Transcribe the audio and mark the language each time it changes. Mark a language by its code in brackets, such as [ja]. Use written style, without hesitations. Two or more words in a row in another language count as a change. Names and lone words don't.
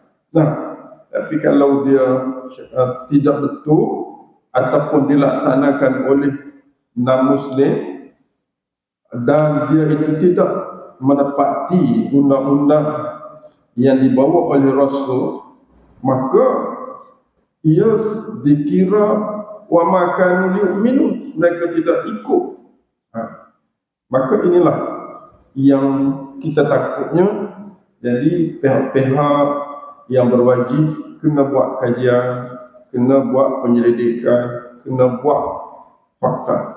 [ms] Tapi kalau dia tidak betul ataupun dilaksanakan oleh non-Muslim dan dia itu tidak menepati undang-undang yang dibawa oleh Rasul, maka ia dikira [ar] wa ma kanu liyu'minu, [ms] mereka tidak ikut. Maka inilah yang kita takutnya. Jadi pihak-pihak yang berwajib kena buat kajian, kena buat penyelidikan, kena buat fakta.